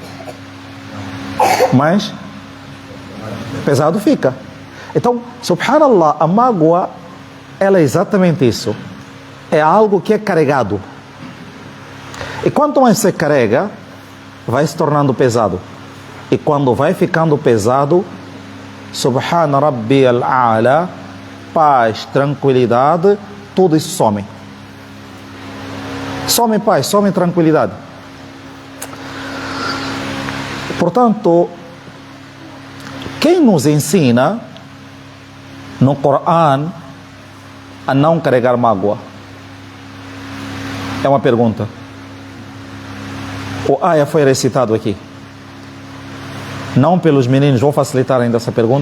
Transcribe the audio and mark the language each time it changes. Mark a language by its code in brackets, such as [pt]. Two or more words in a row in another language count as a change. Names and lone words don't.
[pt] Mais pesado fica. Então, subhanallah, a mágoa, ela é exatamente isso. É algo que é carregado. E quanto mais você carrega, vai se tornando pesado. E quando vai ficando pesado, [ar] سبحان ربي الأعلى, [pt] paz, tranquilidade, tudo isso some. Some paz, some tranquilidade. Portanto, quem nos ensina no Coran a não carregar mágoa? É uma pergunta. O ayah foi recitado aqui. Não pelos meninos, vou facilitar ainda essa pergunta.